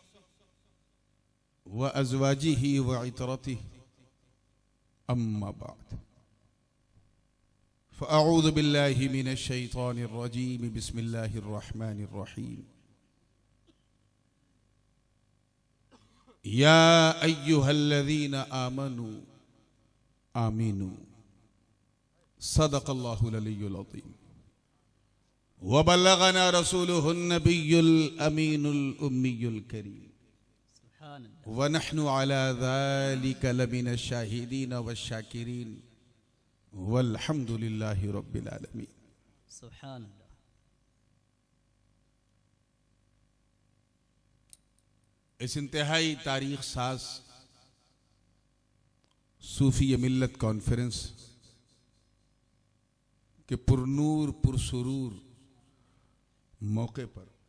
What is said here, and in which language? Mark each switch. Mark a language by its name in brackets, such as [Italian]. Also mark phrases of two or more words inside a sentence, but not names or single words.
[Arabic] وأزواجه وعترته أما بعد فأعوذ بالله من الشيطان الرجيم بسم الله الرحمن الرحيم يا أيها الذين آمنوا آمنوا صدق الله العلي العظيم وبلغنا رسوله النبي الأمين الأمي الكريم ونحن على ذلك لمن الشاهدين والشاكرين والحمد لله رب العالمين. سبحان الله. [Hindi] इस इंतहाई तारीख साज सूफी मिल्लत कॉन्फ्रेंस के पुरनूर पुरसुरूर मौके पर